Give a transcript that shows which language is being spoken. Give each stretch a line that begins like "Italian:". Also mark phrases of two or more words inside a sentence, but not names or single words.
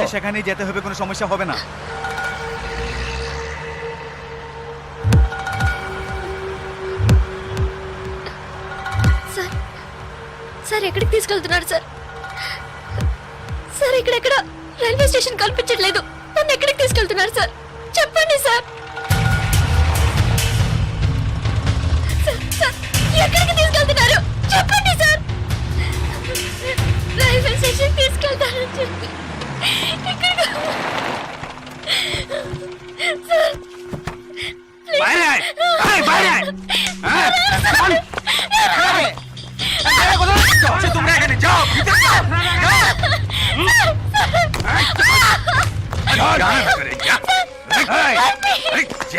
Bangla: হ্যাঁ, সেখানেই যেতে হবে, কোনো সমস্যা হবে না।
Telugu: సార్ సార్ ఎక్కడికి తీసుకెళ్తున్నారు సార్? సార్ ఇక్కడెక్కడ
English: railway station
Telugu: కల్పించట్లేదు, నన్ను ఎక్కడికి తీసుకెళ్తున్నారు సార్? చెప్పండి సార్. సార్, సార్, ఎక్కడికి తీసుకెళ్తున్నారు చెప్పండి సార్.
English: railway station
Telugu: తీసుకెళ్తారని చెప్పి ఎక్కడికి? సార్
Bangla: বাইরে আয়, আয়, বাইরে আয়। হ্যাঁ, চল। এই, কোথায় যাচ্ছ? আচ্ছা, তোমরা এখানে যাও, ভিতরে যাও, যাও। যা, ভিতরে যা। এই, এই, যা।